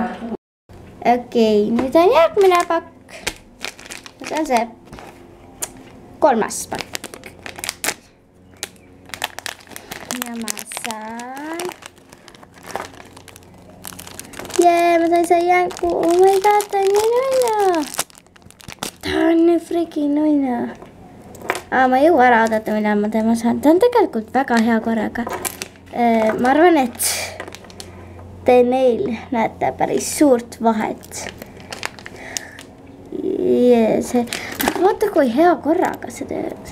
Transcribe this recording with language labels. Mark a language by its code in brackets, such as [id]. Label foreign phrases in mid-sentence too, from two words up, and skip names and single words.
[et] Okei, nüüd on järgmine pakk. See on see 3. pakk. Ja ma saan. Jee, ma sain see jänku. [en] Oh my god, [et] ta on nii nunna. Ta on nii freaking nunna. Ma ei jõua ära oodata, millal ma tema saan. Ta on tegelikult väga hea korraga. Ma arvan, et te neil näete päris suurt vahet. Vaata, kui hea korraga see teeb.